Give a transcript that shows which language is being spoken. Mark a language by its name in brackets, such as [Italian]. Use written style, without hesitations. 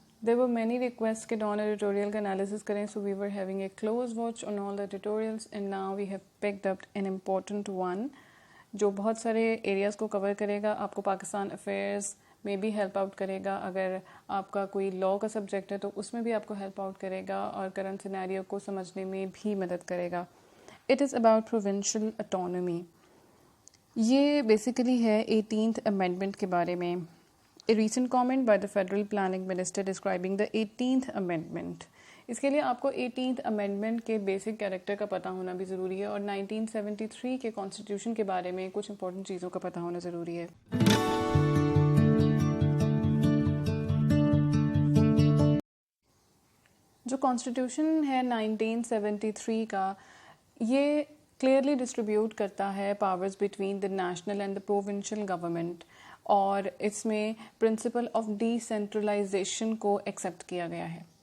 [English] There were many requests [Urdu] کہ Dawn editorial کا analysis کریں, [English] so we were having a close watch on all the tutorials and now we have picked up an important one [Urdu] جو بہت سارے areas کو کور کرے گا. آپ کو پاکستان افیئرس میں بھی ہیلپ آؤٹ کرے گا, اگر آپ کا کوئی لاء کا سبجیکٹ ہے تو اس میں بھی آپ کو ہیلپ آؤٹ کرے گا, اور کرنٹ سینیریو کو سمجھنے میں بھی مدد کرے گا. [English] It is about provincial autonomy. [Urdu] یہ بیسیکلی ہے 18th امینڈمنٹ کے بارے میں. [English] A recent comment by the Federal Planning Minister describing the 18th Amendment. [Urdu] اس کے لیے آپ کو 18th Amendment کے بیسک کیریکٹر کا پتہ ہونا بھی ضروری ہے, اور 1973 کے کانسٹیٹیوشن کے بارے میں کچھ امپورٹنٹ چیزوں کا پتہ ہونا ضروری ہے. جو کانسٹیٹیوشن ہے 1973 کا, یہ کلیئرلی ڈسٹریبیوٹ کرتا ہے powers [English] between the national and the provincial government, [Urdu] اور اس میں پرنسپل آف ڈی سینٹرلائزیشن کو ایکسیپٹ کیا گیا ہے.